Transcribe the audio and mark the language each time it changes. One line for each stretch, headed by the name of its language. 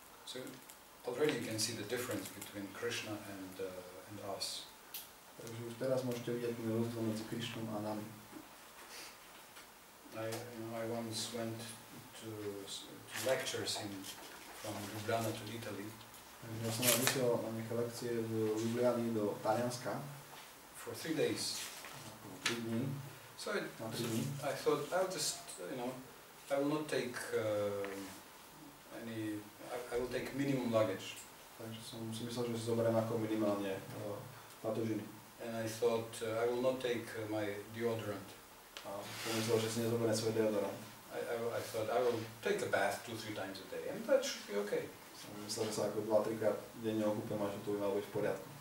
English: So already you can see the difference between Krishna and us.
Slovak: Takže už teraz môžete vidieť ten rozdiel medzi Krišnom a nami.
English: I once went to lectures from Ljubljana to Italy.
Slovak: Takže ja som vyšiel na nejaké lekcie z Ljubljany do Talianska.
English: For 3 days.
Slovak: 3 dní.
English: So I thought I'll just, I will not take I will take minimum luggage.
Slovak: Takže som si myslel, že si zoberiem ako minimálne batožiny.
English: And I thought I will not take my deodorant.
Slovak: A som myslel, že si nezoberiem svoj deodorant.
English: I thought I will take a bath 2-3 times a day and that should be okay.
Slovak: Som myslel, že sa ako 2-3 krát denne okúpem a že to by malo byť v poriadku.